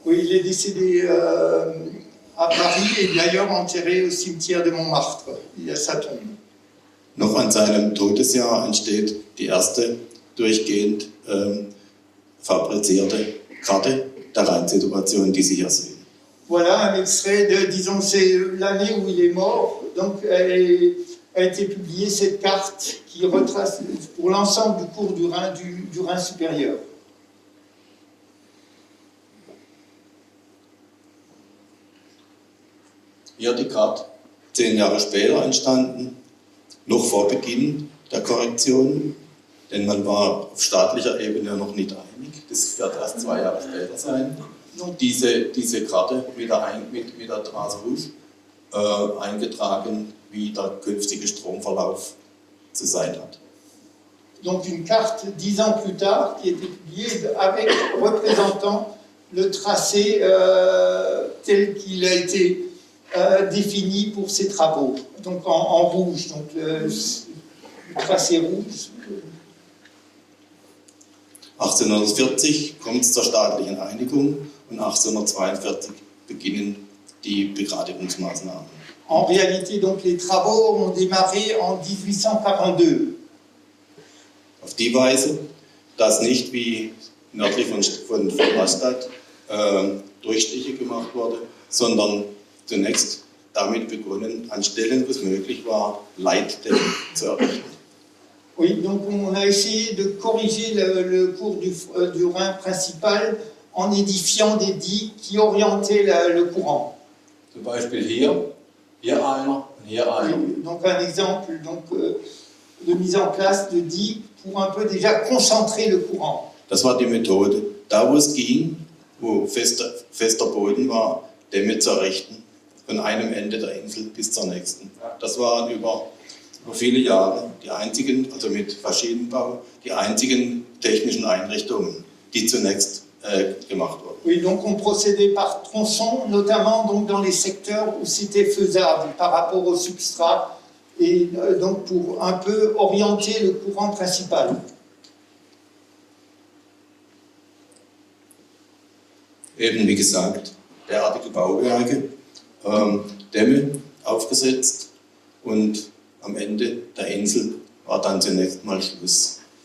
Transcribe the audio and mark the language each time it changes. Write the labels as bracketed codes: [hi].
[fr] Oui, il est décédé à Paris et d'ailleurs enterré au cimetière de Montmartre. Il y a sa tombe. [de] Noch an seinem Todesjahr entsteht die erste durchgehend fabrizierte Karte der Rheinsituation, die Sie hier sehen. [fr] Voilà un extrait disons, c'est l'année où il est mort, donc a été publiée cette carte qui retrace pour l'ensemble du cours du Rhin, du Rhin supérieur. [de] Hier die Karte, 10 Jahre später entstanden, noch vor Beginn der Korrektion, denn man war auf staatlicher Ebene noch nicht einig, das wird erst 2 Jahre später sein. Diese Karte mit der Trace Rouge eingetragen, wie der künftige Stromverlauf zu sein hat. [fr] Donc une carte 10 ans plus tard qui a été publiée avec représentant le tracé tel qu'il a été défini pour ces travaux, donc en rouge, donc le tracé rouge. [de] 1840 kommt es zur staatlichen Einigung und 1842 beginnen die Begradigungsmaßnahmen. [fr] En réalité, donc, les travaux ont démarré en 1842. [de] Auf die Weise, dass nicht wie nördlich von Rastatt Durchstiche gemacht wurde, sondern zunächst damit begonnen, an Stellen, wo es möglich war, Leitdämme zu errichten. [fr] Oui, donc on a essayé de corriger le cours du Rhin principal en édifiant des digues qui orientaient le courant. [de] Zum Beispiel hier Hier einer und hier einer. [fr] Donc un exemple donc, de mise en place de digues pour un peu déjà concentrer le courant. [de] Das war die Methode. Da, wo es ging, wo fester Boden war, Dämme zu errichten, von einem Ende der Insel bis zur nächsten. Das waren über viele Jahre die einzigen, also mit Maschinenbau, die einzigen technischen Einrichtungen, die zunächst gemacht wurden. [fr] Oui, donc on procédait par tronçon, notamment donc dans les secteurs où c'était faisable par rapport au substrat, et donc pour un peu orienter le courant principal. [de] Eben wie gesagt, derartige Bauwerke, Dämme aufgesetzt und am Ende der Insel war dann zunächst mal Schluss.